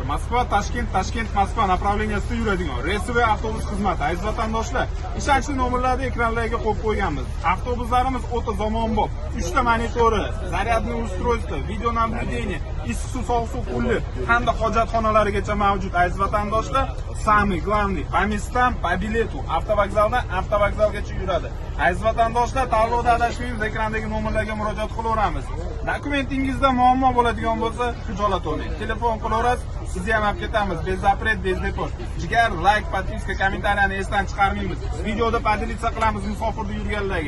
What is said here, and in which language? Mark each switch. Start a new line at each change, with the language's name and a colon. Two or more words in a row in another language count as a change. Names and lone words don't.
Uzbek: Moskva, Toshkent, Moskva направлениясida yuradigan relsli avtobus xizmati. Aziz vatandoshlar, ishonchli nomerlarni ekranlarga qo'yib qo'yganmiz. Avtobuslarimiz o'ta zamonbop. 3 ta monitori,
Russian: зарядный устройство, видео наблюдение,
Uzbek: issiq suv, sovuq suv qulli hamda hojatxonalarigacha mavjud. Aziz vatandoshlar,
Russian: самый главный по местам, по билету.
Uzbek: Avtovokzaldan avtovokzalgacha yuradi. Aziz vatandoshlar, tanlovda adashmaymiz, ekrandagi nomerlarga murojaat qilaveramiz. Dokumentingizda muammo bo'ladigan bo'lsa, hijolat oling. Telefon qilaverasiz, sizni ham olib ketamiz.
Russian: Без запрет, без депо.
Uzbek: Jigar, like, podpiska, kommentariyani esdan chiqarmaymiz. Videoda podelitsiya qilamiz musofirda yurganlarga.